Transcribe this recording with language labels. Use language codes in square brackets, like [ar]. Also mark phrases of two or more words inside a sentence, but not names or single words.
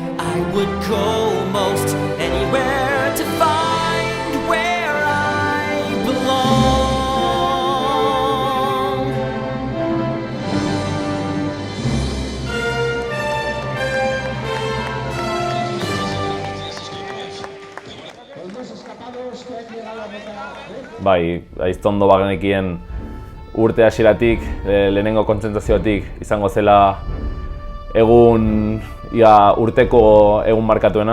[en] I would go most anywhere to find where I belong. [eu] Bai, aiztondo bagenekien urte hasieratik, lehenengo kontzentraziotik izango zela egun urteko egun markatuena.